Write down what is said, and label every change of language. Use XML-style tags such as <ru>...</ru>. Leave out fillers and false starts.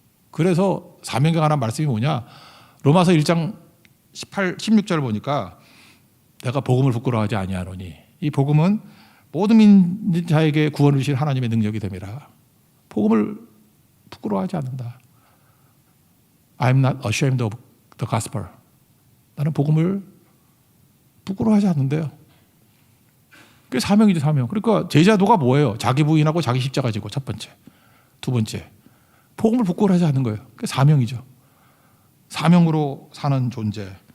<ko>그래서 사명에 관한 말씀이 뭐냐. 로마서 1장 16절 보니까 내가 복음을 부끄러워하지 아니하노니 이 복음은 모든 민자에게 구원을 주실 하나님의 능력이 됨이라. 복음을 부끄러워하지 않는다.</ko> <en>I'm not ashamed of the gospel.</en> <ko>나는 복음을 부끄러워하지 않는데요. 그게 사명이죠, 사명. 그러니까 제자도가 뭐예요? 자기 부인하고 자기 십자가 지고 첫 번째. 두 번째. 복음을 부끄러워하지 않는 거예요. 그게 사명이죠. 사명으로 사는 존재.</ko>